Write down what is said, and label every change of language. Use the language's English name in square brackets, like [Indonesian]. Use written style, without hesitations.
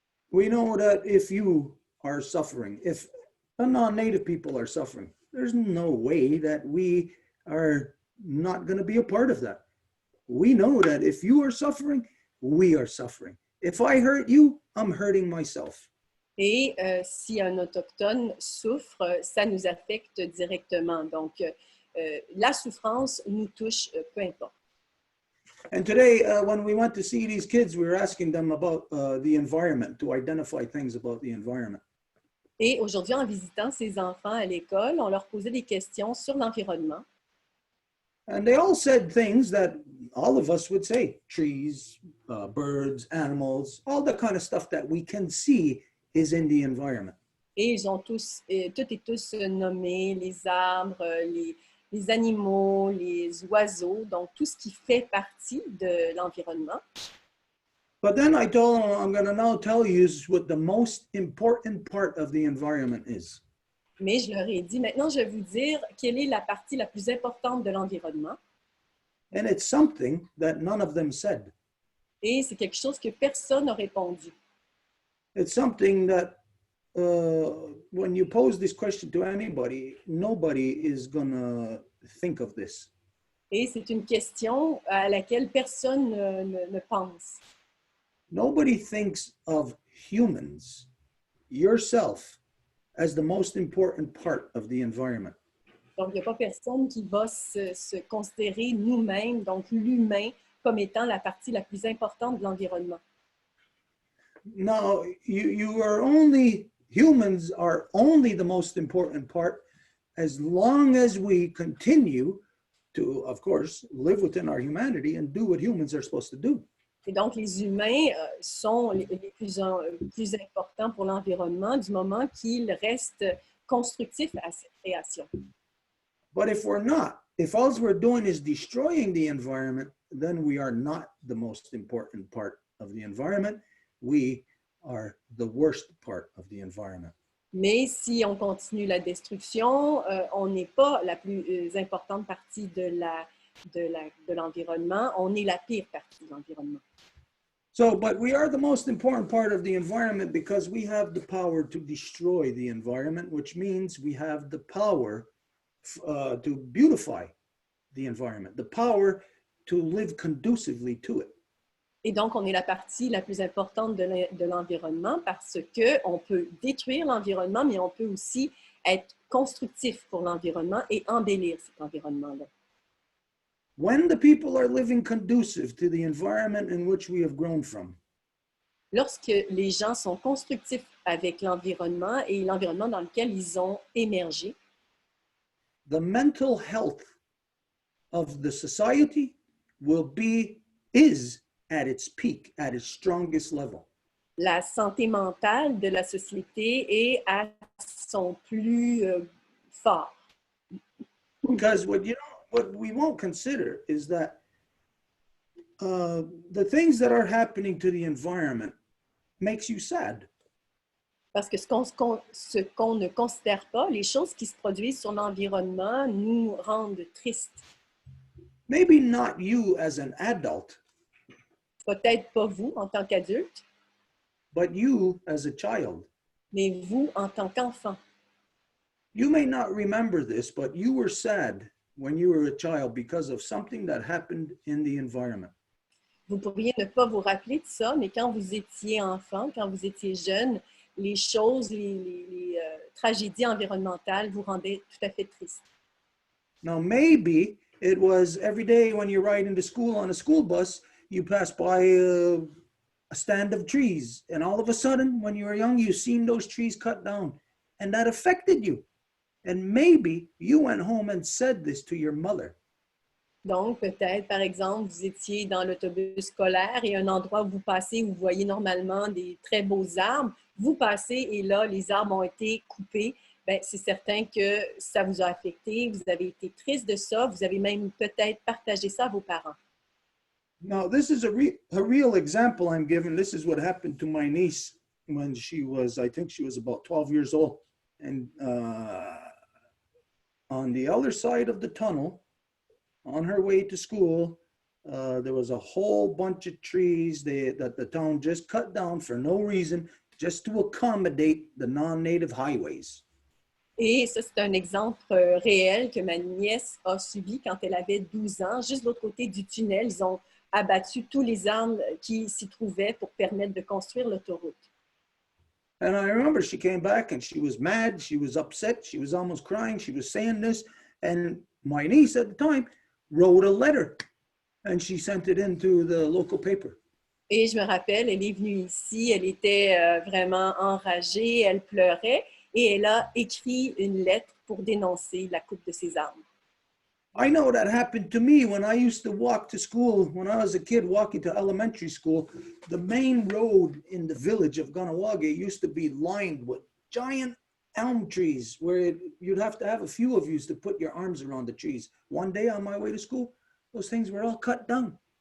[English] We know that if you are suffering, if the non-native people are suffering, there's no way that we are not going to be a part of that. We know that if you are suffering, we are suffering. If I hurt you, I'm hurting myself. [French] Et si un autochtone souffre, ça nous affecte directement. Donc, la souffrance nous touche, peu importe. [English] And today, when we went to see these kids, we were asking them about the environment, to identify things about the environment. [French] Et aujourd'hui, en visitant ces enfants à l'école, on leur posait des questions sur l'environnement. [English] And they all said things that all of us would say: trees, birds, animals, all the kind of stuff that we can see is in the environment. [French] Et ils ont toutes et tous nommé les arbres, les animaux, les oiseaux, donc tout ce qui fait partie de l'environnement. [English] But then I told him, I'm going to now tell you what the most important part of the environment is. [French] Mais je leur ai dit, maintenant, je vais vous dire quelle est la partie la plus importante de l'environnement. [English] And it's something that none of them said. [French] Et c'est quelque chose que personne n'a répondu. [English] It's something that when you pose this question to anybody, nobody is going to think of this. [French] Et c'est une question à laquelle personne ne pense. [English] Nobody thinks of humans, yourself, as the most important part of the environment. [French] Donc, il n'y a pas personne qui va se considérer nous-mêmes, donc l'humain, comme étant la partie la plus importante de l'environnement. [English] No, humans are only the most important part as long as we continue to, of course, live within our humanity and do what humans are supposed to do. [French] Et donc, les humains sont les plus importants pour l'environnement du moment qu'ils restent constructifs à cette création. [English] But if we're not, if all we're doing is destroying the environment, then we are not the most important part of the environment. We are the worst part of the environment. [French] Mais si on continue la destruction, on n'est pas la plus importante partie de l'environnement, on est la pire partie de l'environnement. [English] So, but we are the most important part of the environment because we have the power to destroy the environment, which means we have the power to beautify the environment, the power to live conducively to it. [French] Et donc, on est la partie la plus importante de l'environnement parce qu'on peut détruire l'environnement, mais on peut aussi être constructif pour l'environnement et embellir cet environnement-là. [English] When the people are living conducive to the environment in which we have grown from, [French] lorsque les gens sont constructifs avec l'environnement et l'environnement dans lequel ils ont émergé, [English] the mental health of the society is at its peak, at its strongest level. [French] La santé mentale de la société est à son plus fort. [English] Because what we won't consider is that the things that are happening to the environment makes you sad. [French] Parce que ce qu'on ne considère pas, les choses qui se produisent sur l'environnement nous rendent tristes. [English] Maybe not you as an adult, [French] Peut-être pas vous en tant qu'adulte, [English] but you as a child. [French] mais vous en tant qu'enfant. [English] You may not remember this, but you were sad when you were a child because of something that happened in the environment. [French] Vous pourriez ne pas vous rappeler de ça, mais quand vous étiez enfant, quand vous étiez jeune, les choses, les tragédies environnementales vous rendaient tout à fait triste. [English] Now, maybe it was every day when you ride into school on a school bus, you pass by a stand of trees. And all of a sudden, when you were young, you seen those trees cut down. And that affected you. And maybe you went home and said this to your mother. [French] Donc, peut-être, par exemple, vous étiez dans l'autobus scolaire et un endroit où vous passez, où vous voyez normalement des très beaux arbres. Vous passez et là, les arbres ont été coupés. Bien, c'est certain que ça vous a affecté. Vous avez été triste de ça. Vous avez même peut-être partagé ça à vos parents. [English] Now, this is a real example I'm giving. This is what happened to my niece when she was, I think she was about 12 years old. And on the other side of the tunnel, on her way to school, there was a whole bunch of trees that the town just cut down for no reason, just to accommodate the non-native highways. [French] Et ça, c'est un exemple réel que ma nièce a subi quand elle avait 12 ans. Juste de l'autre côté du tunnel, ils ont abattu tous les arbres qui s'y trouvaient pour permettre de construire l'autoroute. [English] And I remember she came back and she was mad, she was upset, she was almost crying, she was saying this. And my niece at the time wrote a letter and she sent it into the local paper. [French] Et je me rappelle, elle est venue ici, elle était vraiment enragée, elle pleurait et elle a écrit une lettre pour dénoncer la coupe de ses arbres. [English] I know that happened to me when I used to walk to school, when I was a kid walking to elementary school. The main road in the village of Ganawage used to be lined with giant elm trees where you'd have to have a few of you to put your arms around the trees. One day on my way to school, those things were all cut down.